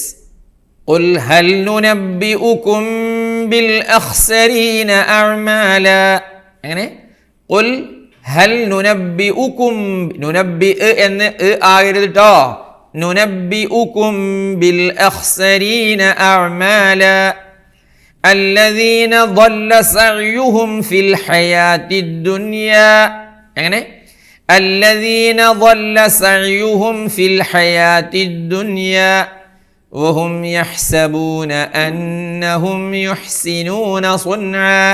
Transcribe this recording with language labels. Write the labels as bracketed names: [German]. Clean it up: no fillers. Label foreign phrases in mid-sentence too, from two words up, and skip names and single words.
[Arabic] قل هل ننبئكم بالأخسرين أعمالا. [Malayalam] എങ്ങനെ? [Arabic] قل هل ننبئكم, [Malayalam] നുനബ്ബി എന്ന് ആകരുത് കേട്ടോ. [Arabic] ننبئكم بالأخسرين أعمالا الذين ضل سعيهم في الحياة الدنيا. എങ്ങനെ? الذين ضل سعيهم في الحياة الدنيا وهم يحسبون أنهم يحسنون صنعا.